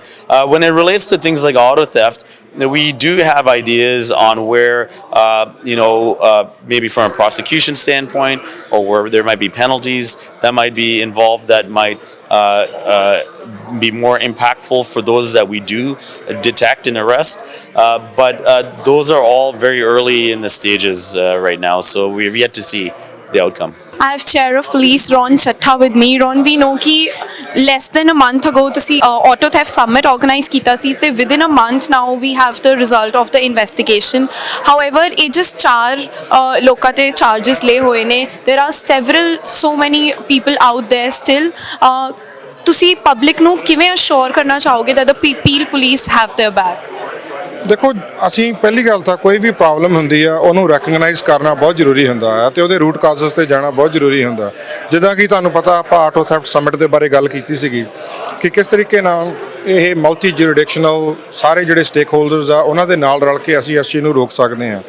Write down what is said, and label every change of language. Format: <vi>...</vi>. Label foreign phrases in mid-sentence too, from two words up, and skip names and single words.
<en>When it relates to things like auto theft, we do have ideas on where, maybe from a prosecution standpoint, or where there might be penalties that might be involved that might be more impactful for those that we do detect and arrest. But those are all very early in the stages right now, so we have yet to see the outcome. I have Chair of Police Ron Chattha with me. Ron, we know कि less than a month ago ਤੁਸੀਂ auto theft summit organize</en> <pa>ਕੀਤਾ ਸੀ ਤੇ</pa> <en>within a month now we have the result of the investigation. However,</en> <pa>ਇਹ just 4 ਲੋਕਾਂ ਤੇ charges ਲਏ ਹੋਏ ਨੇ.</pa> <en>There are so many people out there still.</en> <pa>ਤੁਸੀਂ public ਨੂੰ ਕਿਵੇਂ assure ਕਰਨਾ ਚਾਹੋਗੇ</pa> <en>that the Peel Police have their back?</en> <pa>ਦੇਖੋ, ਅਸੀਂ ਪਹਿਲੀ ਗੱਲ ਤਾਂ ਕੋਈ ਵੀ ਪ੍ਰੋਬਲਮ ਹੁੰਦੀ ਆ ਉਹਨੂੰ ਰੈਕਗਨਾਈਜ਼ ਕਰਨਾ ਬਹੁਤ ਜ਼ਰੂਰੀ ਹੁੰਦਾ ਹੈ ਤੇ ਉਹਦੇ</pa> <en>root causes</en> <pa>ਤੇ ਜਾਣਾ ਬਹੁਤ ਜ਼ਰੂਰੀ ਹੁੰਦਾ। ਜਿੱਦਾਂ ਕਿ ਤੁਹਾਨੂੰ ਪਤਾ, ਆਪਾਂ</pa> <en>auto theft summit</en> <pa>ਦੇ ਬਾਰੇ ਗੱਲ ਕੀਤੀ ਸੀਗੀ ਕਿ ਕਿਸ ਤਰੀਕੇ ਨਾਲ ਇਹ</pa> <en>multi jurisdictional</en> <pa>ਸਾਰੇ ਜਿਹੜੇ</pa> <en>stake holders</en> <pa>ਆ ਉਹਨਾਂ ਦੇ ਨਾਲ ਰਲ ਕੇ ਅਸੀਂ ਇਸ ਚੀਜ਼ ਨੂੰ ਰੋਕ ਸਕਦੇ ਹਾਂ।</pa>